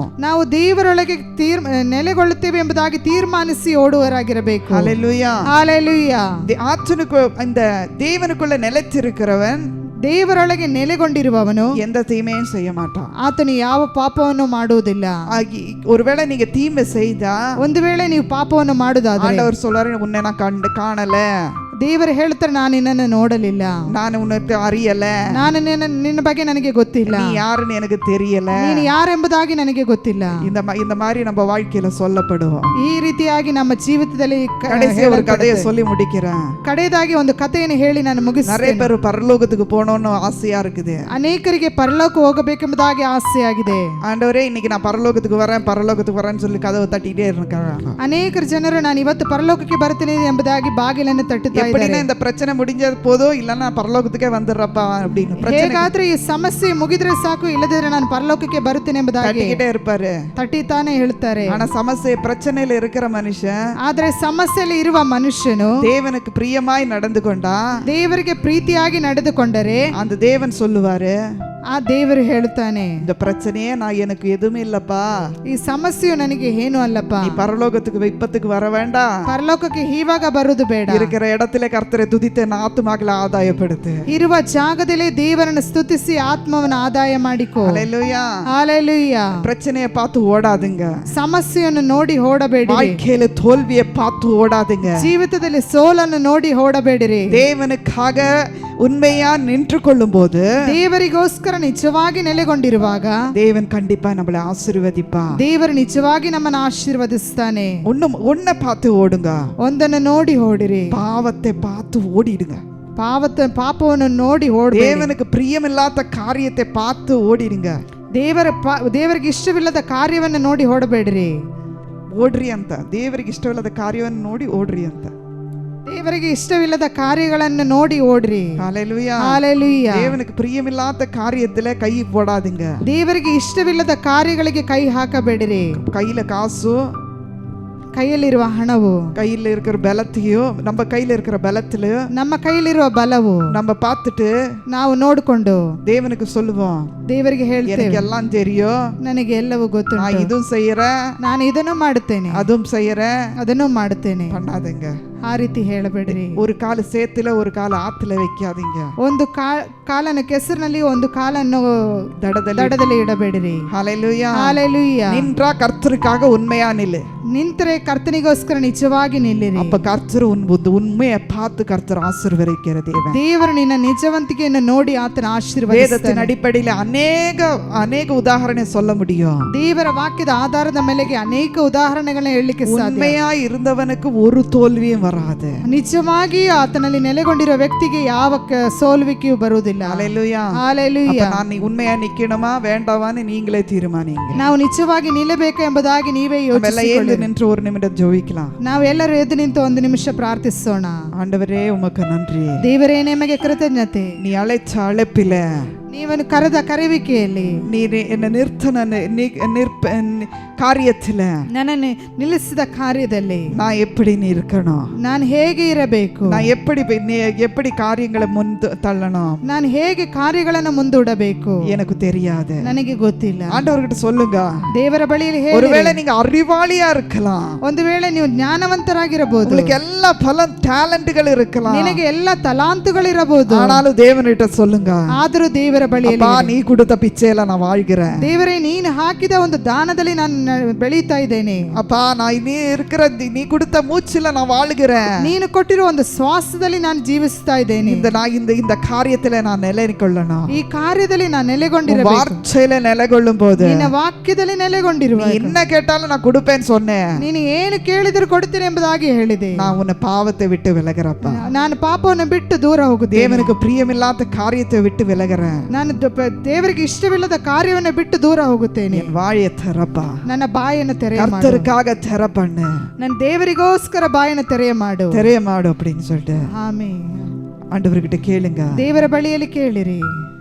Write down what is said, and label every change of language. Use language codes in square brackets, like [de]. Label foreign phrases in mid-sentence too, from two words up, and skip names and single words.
[kn] ನಾವು ದೇವರೊಳಗೆ ನೆಲೆಗೊಳ್ಳುತ್ತೇವೆ ಎಂಬುದಾಗಿ ತೀರ್ಮಾನಿಸಿ ಓಡುವರಾಗಿರಬೇಕು. [ta] ஹல்லேலூயா. ஹல்லேலூயா. இந்த தேவனுக்குள்ள நிலைத்திருக்கிறவன், [kn] ದೇವರೊಳಗೆ ನೆಲೆಗೊಂಡಿರುವವನು [ta] எந்த தீமையும் செய்ய மாட்டான். [kn] ಆತನು ಯಾವ ಪಾಪವನ್ನು ಮಾಡುವುದಿಲ್ಲ. [ta] ஒருவேளை நீங்க தீமை செய்தா, [kn] ಒಂದು ವೇಳೆ ನೀವು ಪಾಪವನ್ನು ಮಾಡುವುದಾದರೆ [ta] ஆண்டவர் சொல்றாரு, உன்னை நான் காணல, [kn] ದೇವರು ಹೇಳ್ತಾರೆ ನಾನು ನಿನ್ನನ್ನು ನೋಡಲಿಲ್ಲ, ನಾನು ಉನ್ನತ ಅರಿಯಲ್ಲ, ನಾನು ನಿನ್ನ ಬಗ್ಗೆ ನನಗೆ ಗೊತ್ತಿಲ್ಲ, [ta] நீ யாருன்னு எனக்கு தெரியல, [kn] ನೀನು ಯಾರೆಂಬುದಾಗಿ ನನಗೆ ಗೊತ್ತಿಲ್ಲ. [ta] இந்த மாதிரி நம்ம வாழ்க்கையில சொல்லப்படுவோம். [kn] ಈ ರೀತಿಯಾಗಿ ನಮ್ಮ ಜೀವಿತದಲ್ಲಿ [ta] கடைசி ஒரு கதையை சொல்லி முடிக்கிறேன். [kn] ಕಡೆಯದಾಗಿ ಒಂದು ಕಥೆಯನ್ನು ಹೇಳಿ ನಾನು ಮುಗಿಸ್ತೇನೆ. [ta] நிறைய பேர் பரலோகத்துக்கு போகணும்னு ஆசையா இருக்குது. [kn] ಅನೇಕರಿಗೆ ಪರಲೋಕ ಹೋಗಬೇಕೆಂಬುದಾಗಿ ಆಸೆಯಾಗಿದೆ. [ta] ஆண்டவரே இன்னைக்கு நான் பரலோகத்துக்கு வரேன்னு சொல்லி கதவை தட்டிட்டே இருக்காங்க. [kn] ಅನೇಕ ಜನರು ನಾನು ಇವತ್ತು ಪರಲೋಕಕ್ಕೆ ಬರ್ತೀನಿ ಎಂಬುದಾಗಿ ಬಾಗಿಲನ್ನು ತಟ್ಟುತ್ತಾ ಇದ್ದಾರೆ. [ta] இந்த பிரச்சனை முடிஞ்சது போதும், இல்லன்னா பரலೋಕத்துக்கே வந்துறப்பா அப்படின்னு. [kn] ಹೇಗಾದ್ರೆ ಈ ಸಮಸ್ಯೆ ಮುಗಿದ್ರೆ ಸಾಕು, ಇಲ್ಲದಿದ್ರೆ ನಾನು ಪರಲೋಕಕ್ಕೆ ಬರುತ್ತೇನೆ ಎಂಬುದಾಗಿ [ta] ತಟ್ಟಿட்டே இருப்பாரு, [kn] ತಟ್ಟಿತಾನೆ ಹೇಳ್ತಾರೆ. [ta] ஆனா ಸಮಸ್ಯೆ பிரச்சனையில இருக்கிற ಮನುಷ್ಯ, [kn] ಆದ್ರೆ ಸಮಸ್ಯೆಯಲ್ಲಿ ಇರುವ ಮನುಷ್ಯನು [ta] தேவனுக்கு பிரியமாய் நடந்து கொண்டா, [kn] ದೇವರಿಗೆ ಪ್ರೀತಿಯಾಗಿ ನಡೆದುಕೊಂಡರೆ [ta] அந்த தேவன் சொல்லுவாரு, [kn] ಆ ದೇವರು ಹೇಳುತ್ತಾನೆ, [ta] இந்த பிரச்சனையே நான் எனக்கு எதுவுமே இல்லப்பா, [kn] ಈ ಸಮಸ್ಯೆಯು ನನಗೆ ಏನು ಅಲ್ಲಪ್ಪ, [ta] நீ பரலோகத்துக்கு இப்பத்துக்கு வர வேண்டாம், [kn] ಪರಲೋಕಕ್ಕೆ ಇವಾಗ ಬರುವುದು ಬೇಡ, [ta] இருக்கிற இடத்துல கர்த்தரை துதித்து ஆத்துமாக்களை ஆதாயப்படுத்து, [kn] ಇರುವ ಜಾಗದಲ್ಲೇ ದೇವರನ್ನು ಸ್ತುತಿಸಿ ಆತ್ಮವನ್ನು ಆದಾಯ ಮಾಡಿಕೋ. [ta] ஹல்லேலூயா. ஹல்லேலூயா. பிரச்சனையை பார்த்து ஓடாதுங்க, [kn] ಸಮಸ್ಯೆಯನ್ನು ನೋಡಿ ಓಡಬೇಡಿ, [ta] வாழ்க்கையில தோல்வியை பார்த்து ஓடாதுங்க, [kn] ಜೀವಿತದಲ್ಲಿ ಸೋಲನ್ನು ನೋಡಿ ಓಡಬೇಡಿರಿ. [ta] தேவனுக்காக உண்மையா நின்று கொள்ளும் போது, [kn] ದೇವರಿಗೋಸ್ಕರ ನಿಜವಾಗಿ ನೆಲೆಗೊಂಡಿರುವಾಗ [ta] தேவன் கண்டிப்பா நம்மளை ஆசீர்வதிப்பா. [kn] ದೇವರು ನಿಜವಾಗಿ ನಮ್ಮನ್ನು ಆಶೀರ್ವದಿಸ್ತಾನೆ. [ta] ஒன்ன பார்த்து ஓடுங்க, [kn] ಒಂದನ್ನು ನೋಡಿ ಓಡಿರಿ, [ta] பாவத்தை பார்த்து ஓடிடுங்க, [kn] ಪಾಪವನ್ನು ನೋಡಿ ಓಡಿ, [ta] தேவனுக்கு பிரியமில்லாத காரியத்தை பார்த்து ஓடிடுங்க, [kn] ದೇವರಿಗೆ ಇಷ್ಟವಿಲ್ಲದ ಕಾರ್ಯವನ್ನು ನೋಡಿ ಓಡಬೇಡಿರಿ. ಓಡ್ರಿ ಅಂತ, ದೇವರಿಗೆ ಇಷ್ಟವಿಲ್ಲದ ಕಾರ್ಯವನ್ನು ನೋಡಿ ಓಡ್ರಿ ಅಂತ, ದೇವರಿಗೆ ಇಷ್ಟವಿಲ್ಲದ ಕಾರ್ಯಗಳನ್ನು ನೋಡಿ ಓಡ್ರಿ. [ta] ஹல்லேலூயா. ஹல்லேலூயா. தேவனுக்கு பிரியமில்லாத காரியத்துல கை போடாதீங்க, [kn] ದೇವರಿಗೆ ಇಷ್ಟವಿಲ್ಲದ ಕಾರ್ಯಗಳಿಗೆ ಕೈ ಹಾಕಬೇಡಿರಿ. [ta] கையில காசு, [kn] ಕೈಯಲ್ಲಿರುವ ಹಣವು, [ta] கையில இருக்கிற பலத்தையும், நம்ம கையில இருக்கிற பலத்திலையும், [kn] ನಮ್ಮ ಕೈಯಲ್ಲಿರುವ ಬಲವು [ta] நம்ம பார்த்துட்டு [kn] ನಾವು ನೋಡಿಕೊಂಡು [ta] தேவனுக்கு சொல்லுவோம், [kn] ದೇವರಿಗೆ ಹೇಳ್ತೇವೆ, [ta] எனக்கு எல்லாம் தெரியும், [kn] ನನಗೆ ಎಲ್ಲವೂ ಗೊತ್ತು, [ta] நான் இதுவும் செய்யறேன், [kn] ನಾನು ಇದನ್ನು ಮಾಡುತ್ತೇನೆ, [ta] அதுவும் செய்யறேன், [kn] ಅದನ್ನು ಮಾಡುತ್ತೇನೆ. [ta] பண்ணாதீங்க. [kn] ಆ ರೀತಿ ಹೇಳಬೇಡ್ರಿ. [ta] ஒரு கால சேத்துல ஒரு கால ஆத்துல வைக்காதீங்க. [kn] ಒಂದು ಕಾಲನ್ನು ಕೆಸರಿನಲ್ಲಿ ಒಂದು ಕಾಲನ್ನು ದಡದಲ್ಲಿ ಇಡಬೇಡಿರಿ. [ta] ஹalleluya. [kn] ಹಾಲೆಲೂಯಾ. [ta] நின்றா கர்த்தருக்காக உண்மையா நில்லு. [kn] ನಿಂತರೆ ಕರ್ತನಿಗೋಸ್ಕರ ನಿಜವಾಗಿ ನಿಲ್ಲಿರಿ. [ta] அப்ப கர்த்தர் உண்மையை பார்த்து கர்த்தர் ஆசீர்வதிக்கிற தேவன். [kn] ದೇವರು ನಿನ್ನ ನಿಜವಂತಿಕೆಯನ್ನು ನೋಡಿ ಆತನ ಆಶೀರ್ವದಿಸ್ತಾನೆ. [ta] வேதத்தின் அடிப்படையில் அநேக உதாரணை சொல்ல முடியும். [kn] ದೇವರ ವಾಕ್ಯದ ಆಧಾರದ ಮೇಲೆಗೆ ಅನೇಕ ಉದಾಹರಣೆಗಳನ್ನ ಹೇಳಲಿಕ್ಕೆ ಸಾಧ್ಯ. [ta] உண்மையா இருந்தவனுக்கு ஒரு தோல்வியும் வராது. [kn] ನಿಜವಾಗಿ ಆತನಲ್ಲಿ ನೆಲೆಗೊಂಡಿರೋ ವ್ಯಕ್ತಿಗೆ ಯಾವ ಸೋಲುವಿಕೆಯೂ ಬರುವುದಿಲ್ಲ. [ta] ஹalleluya. [kn] ಹಾಲೆಲೂಯಾ. [ta] நான் உண்மையா நிக்கணுமா வேண்டாமான்னு நீங்களே தீர்மானிங்க. [kn] ನಾವು ನಿಜವಾಗಿ ನಿಲ್ಲಬೇಕು ಎಂಬುದಾಗಿ ನೀವೇ ಯೋಚಿಸಿಕೊಳ್ಳಿ. [ta] நின்று ஒரு நிமிடம் ஜெபிக்கலாம். [kn] ನಾವೆಲ್ಲರೂ ಎದ್ದು ನಿಂತು ಒಂದು ನಿಮಿಷ ಪ್ರಾರ್ಥಿಸೋಣ. [ta] ஆண்டவரே உமக்கு நன்றி. [kn] ದೇವರೇ ನಿಮಗೆ ಕೃತಜ್ಞತೆ. [ta] நீ அழைச்ச அழைப்பில [kn] ನೀವನು ಕರೆದ ಕರೆವಿಕೆಯಲ್ಲಿ [ta] நீர் என்னை காரியத்துல [kn] ನನ್ನನ್ನು ನಿಲ್ಲಿಸಿದ ಕಾರ್ಯದಲ್ಲಿ [ta] நான் எப்படி இருக்கணும், [kn] ನಾನು ಹೇಗೆ ಇರಬೇಕು, [ta] நான் எப்படி காரியங்களை தள்ளணும், [kn] ನಾನು ಹೇಗೆ ಕಾರ್ಯಗಳನ್ನು ಮುಂದೂಡಬೇಕು [ta] எனக்கு தெரியாது. [kn] ನನಗೆ ಗೊತ್ತಿಲ್ಲ. [ta] ஆண்டவர்கிட்ட சொல்லுங்க. [kn] ದೇವರ ಬಳಿಯಲ್ಲಿ ಹೇಳಿ. [ta] ஒருவேளை நீங்க அறிவாளியா இருக்கலாம், [kn] ಒಂದು ವೇಳೆ ನೀವು ಜ್ಞಾನವಂತರಾಗಿರಬಹುದು, [ta] உங்களுக்கு எல்லா டேலண்ட்கள் இருக்கலாம், [kn] ನಿನಗೆ ಎಲ್ಲ ತಲಾಂತುಗಳಿರಬಹುದು. [ta] ஆனாலும் தேவனிட்ட சொல்லுங்க. [kn] ಆದರೂ ದೇವರ ಬಳಿಯಲ್ಲಿ [ta] நீ கொடுத்த பிச்சையில நான் வாழ்கிறேன். [kn] ದೇವರೇ ನೀನು ಹಾಕಿದ ಒಂದು ದಾನದಲ್ಲಿ ನಾನು ಬೆಳೀತಾ ಇದ್ದೇನೆ. [ta] அப்பா நான் நீ கொடுத்த மூச்சுல நான் வாழ்கிறேன். [kn] ನೀನು ಕೊಟ್ಟಿರೋ ಒಂದು ಶ್ವಾಸದಲ್ಲಿ ನಾನು ಜೀವಿಸ್ತಾ ಇದ್ದೇನೆ. [ta] இந்த காரியத்துல நான் நிலைകൊள்ளணும். [kn] ಈ ಕಾರ್ಯದಲ್ಲಿ ನಾನು ನೆಲೆಗೊಂಡಿರಬೇಕು. [ta] வார்த்தையில நிலைകൊள்ளும் போது [kn] ನಿನ್ನ ವಾಕ್ಯದಲ್ಲಿ ನೆಲೆಗೊಂಡಿರುವ [ta] என்ன கேட்டாலும் நான் கொடுப்பேன்னு சொன்னேன். [kn] ನೀನು ಏನು ಕೇಳಿದರೂ ಕೊಡ್ತೇನೆ ಎಂಬುದಾಗಿ ಹೇಳಿದೆ. [ta] நான் உன்னை பாவத்தை விட்டு விலகிறப்பா. [kn] ನಾನು ಪಾಪವನ್ನು ಬಿಟ್ಟು ದೂರ ಹೋಗುತ್ತೇನೆ. [ta] தேவனுக்கு பிரியமில்லாத காரியத்தை விட்டு விலகிறேன். [kn] ನಾನು ದೇವರಿಗೆ ಇಷ್ಟವಿಲ್ಲದ ಕಾರ್ಯವನ್ನು ಬಿಟ್ಟು ದೂರ ಹೋಗುತ್ತೇನೆ. [ta] என் வாயை திறப்பா. [kn] ನನ್ನ ಬಾಯನ್ನು ತೆರೆಯ ಮಾಡು. [ta] கர்த்தருக்காக திற பண்ணு. [kn] ನನ್ನ ದೇವರಿಗೋಸ್ಕರ ಬಾಯನ್ನು ತೆರೆಯ ಮಾಡು [ta] அப்படின்னு சொல்லிட்டு [kn] ಆಮೆನ್. [ta] ஆண்டவர்கிட்ட கேளுங்க. [kn] ದೇವರ ಬಳಿಯಲ್ಲಿ ಕೇಳಿರಿ.